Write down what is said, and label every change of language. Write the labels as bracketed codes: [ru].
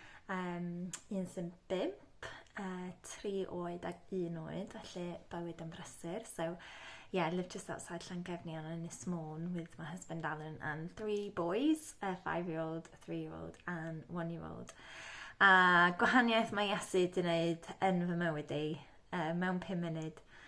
[cy] Un sy'n 5, 3 oed ac 1 oed, felly bywyd yn brysur. [en] So, yeah, I live just outside Llangefni on Ynys Môn with my husband Alan and 3 boys, a 5-year-old, a 3-year-old and 1-year-old. [cy] A gwahaniaeth mae Iesu wedi wneud yn fy mywyd i mewn 5 munud.